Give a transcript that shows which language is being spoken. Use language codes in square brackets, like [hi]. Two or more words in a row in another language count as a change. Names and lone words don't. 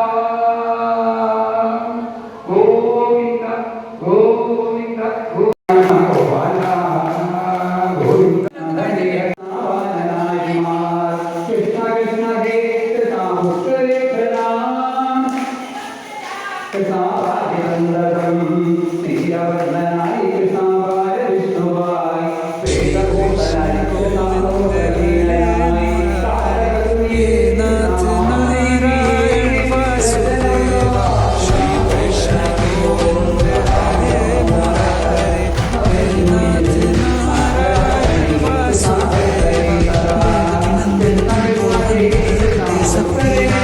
[sa] ഗോവിന്ദ ഗോവിന്ദ ഗോപാല ഗോവിന്ദ കൃഷ്ണ കൃഷ്ണ ഹേ കൃഷ്ണ മുക്തരേ പ്രണാം കൃഷ്ണാദിവന്ദനം ശ്രീരവർദ്ധനായി കൃഷ്ണായ വിഷ്ണുവായി വേദഭൂതനായി കൃഷ്ണാലോകലീലനായി [hi] नाथ नारायण वासुदेव श्री कृष्ण गोविंद हरे मुरारे हे नाथ नारायण वासुदेव नंदन गोविंद सबके